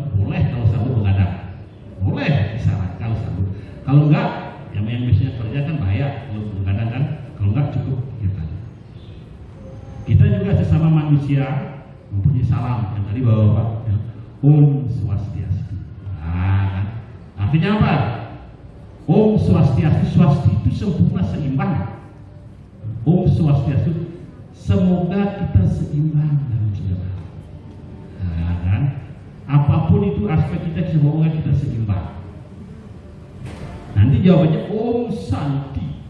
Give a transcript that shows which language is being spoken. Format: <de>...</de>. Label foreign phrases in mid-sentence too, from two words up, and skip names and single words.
<id>Boleh kalau sambut menghadap. Boleh disarankan kalau sambut. Kalau enggak, yang biasanya kerja kan bahaya kalau menghadap kan. Kalau enggak cukup kita. Kita juga sesama manusia mempunyai salam yang tadi bapak ya.</id> <sa>Om Swastiastu.</sa> <id>Nah, kan? Artinya apa?</id> <sa>Om Swastiastu,</sa> <id>swasti itu sempurna, seimbang.</id> <sa>Om Swastiastu,</sa> <id>semoga kita seimbang dalam segala hal. Nah, kan? Apapun itu aspek kita, semoga kita seimbang. Nanti jawabannya</id> <sa>Om Santi.</sa>